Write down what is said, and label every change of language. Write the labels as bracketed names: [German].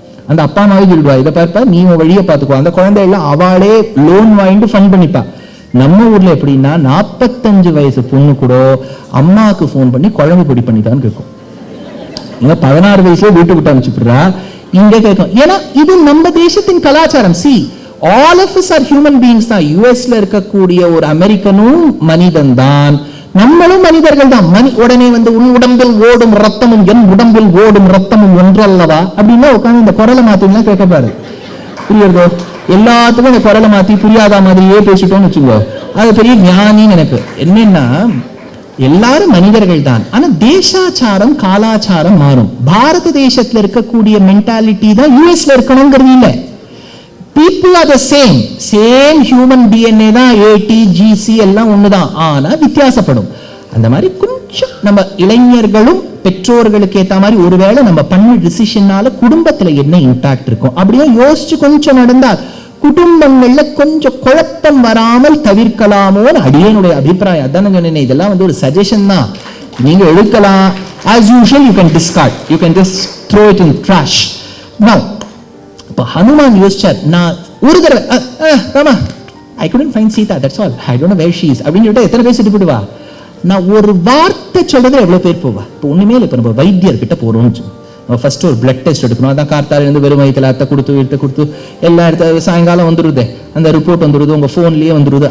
[Tamil] அந்த அப்பா அம்மாவே சொல்லிடுவா, இதை பார்ப்பா நீ வழியை பார்த்துக்கோ. அந்த குழந்தை எல்லாம் அவளே லோன் வாங்கிட்டு ஃபண்ட் பண்ணிப்பா. நம்ம ஊர்ல எப்படின்னா 45 வயசு பொண்ணு கூட அம்மாவுக்கு போன் பண்ணி குழம்பு பொடி பண்ணிதான் கேட்கும். இங்க 16 வயசுல வீட்டு விட்டு அனுப்பிச்சுடுறா, இங்க கேட்கும். ஏன்னா இது நம்ம தேசத்தின் கலாச்சாரம். [English] See, all of us are human beings தான். [Tamil] யூஎஸ்ல இருக்கக்கூடிய ஒரு அமெரிக்கனும் மனிதன் தான், நம்மளும் மனிதர்கள் தான். உடனே வந்து உன் உடம்பில் ஓடும் ரத்தமும் என் உடம்பில் ஓடும் ரத்தமும் ஒன்றல்லவா அப்படின்னா உட்காந்து இந்த குரலை மாத்தினா கேட்கப்பாரு. புரியுறதோ? எல்லாத்துக்கும் இந்த குரலை மாத்தி புரியாத மாதிரியே பேசிட்டோம்னு வச்சுக்கோ, அது பெரிய ஞானின்னு எனக்கு. என்னன்னா எல்லாரும் மனிதர்கள் தான், ஆனா தேசாச்சாரம் காலாச்சாரம் மாறும். பாரத தேசத்துல இருக்கக்கூடிய மென்டாலிட்டி தான் யூஎஸ்ல இருக்கணுங்கிறது இல்லை. [English] People are the same human DNA தான், ATGC எல்லாம் ஒண்ணுதான், ஆனா வித்தியாசப்படும். [Tamil] அந்த மாதிரி கொஞ்சம் நம்ம இளைஞர்களும் பெற்றோர்களுக்கு ஏத்த மாதிரி ஒருவேளை நம்ம பண்ண டிசிஷனால குடும்பத்துல என்ன இம்பாக்ட் இருக்கும் அப்படியே யோசிச்சு கொஞ்சம் நடந்தால் குடும்பங்கள்ல கொஞ்சம் குழப்பம் வராமல் தவிர்க்கலாமோன்னு அடியனுடைய அபிப்பிராயம். அதான் சொன்னேன், இதெல்லாம் வந்து ஒரு சஜஷன் தான், நீங்க எடுக்கலாம். [English] as usual you can discard, you can just throw it in trash. [Tamil] Now இப்ப ஹனுமான் யோசிச்சார், நான் ஒரு தடவை Rama [English] I couldn't find Sita, that's all, I don't know where she is [Tamil] அப்படின்னு சொல்லிட்டு எத்தனை பேர் செட்டு போடுவா? நான் ஒரு வார்த்தை சொல்றது எவ்வளவு பேர் போவா? இப்போ ஒண்ணுமே இல்லை. இப்ப நம்ம வைத்தியர்கிட்ட போறோம்னு ஃபர்ஸ்ட் ஒரு பிளட் டெஸ்ட் எடுக்கணும். அதான் கார்த்தால இருந்து வெறும் வயிற்றுல அத்தை கொடுத்து எல்லா இடத்துல சாயங்காலம் வந்துருது, அந்த ரிப்போர்ட் வந்துருது, உங்க போன்லயே வந்துருது.